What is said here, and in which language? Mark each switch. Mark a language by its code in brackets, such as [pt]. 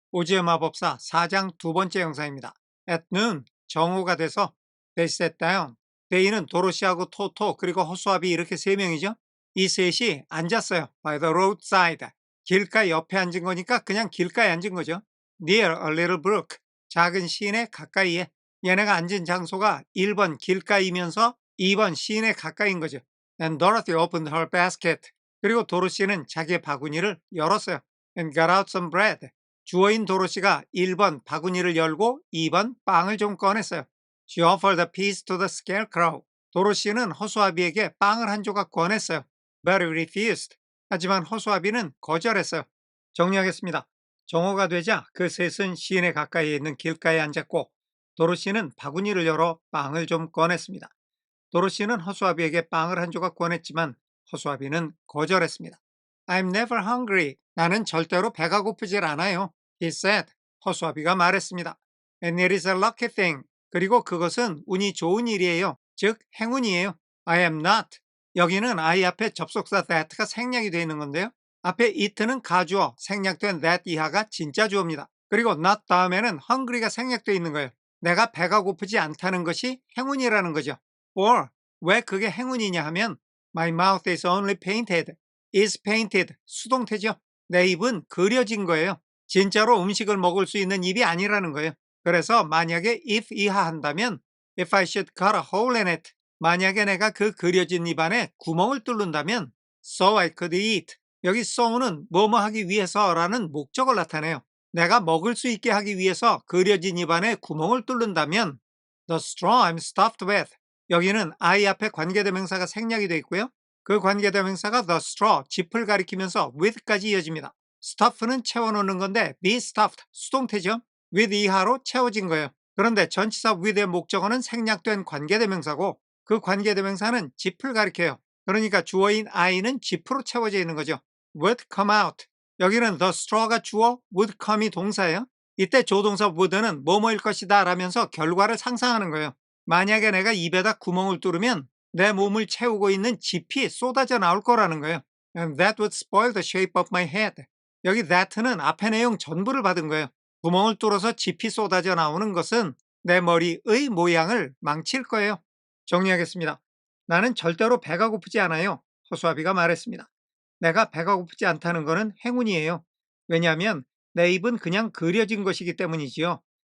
[ko] 오즈의 마법사 4장 두 번째 영상입니다. [en] At noon, [ko] 정오가 돼서 [en] they sat down. [ko] they는 도로시하고 토토 그리고 허수아비 이렇게 세 명이죠. 이 셋이 앉았어요. [en] By the roadside. [ko] 길가 옆에 앉은 거니까 그냥 길가에 앉은 거죠. [en] Near a little brook. [ko] 작은 시내 가까이에. 얘네가 앉은 장소가 1번 길가이면서 2번 시내 가까이인 거죠. [en] And Dorothy opened her basket. [ko] 그리고 도로시는 자기의 바구니를 열었어요. [en] And got out some bread. [ko] 주어인 도로시가 1번 바구니를 열고 2번 빵을 좀 꺼냈어요. [en] She offered a piece to the scarecrow. [ko] 도로시는 허수아비에게 빵을 한 조각 권했어요. [en] But he refused. [ko] 하지만 허수아비는 거절했어요. 정리하겠습니다. 정오가 되자 그 셋은 시내 가까이에 있는 길가에 앉았고 도로시는 바구니를 열어 빵을 좀 꺼냈습니다. 도로시는 허수아비에게 빵을 한 조각 권했지만 허수아비는 거절했습니다. [en] I'm never hungry. [ko] 나는 절대로 배가 고프질 않아요. [en] He said. [ko] 허수아비가 말했습니다. [en] And it is a lucky thing. [ko] 그리고 그것은 운이 좋은 일이에요. 즉 행운이에요. [en] I am not. [ko] 여기는 I 앞에 접속사 that가 생략이 되어 있는 건데요. 앞에 it는 가주어, 생략된 that 이하가 진짜 주어입니다. 그리고 not 다음에는 hungry가 생략되어 있는 거예요. 내가 배가 고프지 않다는 것이 행운이라는 거죠. [en] or [ko] 왜 그게 행운이냐 하면 [en] My mouth is only painted. is painted. [ko] 수동태죠. 내 입은 그려진 거예요. 진짜로 음식을 먹을 수 있는 입이 아니라는 거예요. 그래서 만약에 [en] if [ko] 이하 한다면 [en] If I should cut a hole in it. [ko] 만약에 내가 그 그려진 입 안에 구멍을 뚫는다면 [en] So I could eat. [ko] 여기 so는 뭐뭐 하기 위해서라는 목적을 나타내요. 내가 먹을 수 있게 하기 위해서 그려진 입 안에 구멍을 뚫는다면 [en] The straw I'm stuffed with. [ko] 여기는 I 앞에 관계대명사가 생략이 되어 있고요. 그 관계대명사가 the straw, 짚을 가리키면서 with까지 이어집니다. stuff는 채워놓는 건데 be stuffed, 수동태죠. with 이하로 채워진 거예요. 그런데 전치사 with의 목적어는 생략된 관계대명사고 그 관계대명사는 짚을 가리켜요. 그러니까 주어인 I는 짚으로 채워져 있는 거죠. [en] would come out. [ko] 여기는 the straw가 주어, would come이 동사예요. 이때 조동사 would는 뭐뭐일 것이다 라면서 결과를 상상하는 거예요. 만약에 내가 입에다 구멍을 뚫으면 내 몸을 채우고 있는 짚이 쏟아져 나올 거라는 거예요. [en] And that would spoil the shape of my head. [ko] 여기 that는 앞의 내용 전부를 받은 거예요. 구멍을 뚫어서 짚이 쏟아져 나오는 것은 내 머리의 모양을 망칠 거예요. 정리하겠습니다. 나는 절대로 배가 고프지 않아요. 허수아비가 말했습니다. 내가 배가 고프지 않다는 것은 행운이에요. 왜냐하면 내 입은 그냥 그려진 것이기 때문이지요.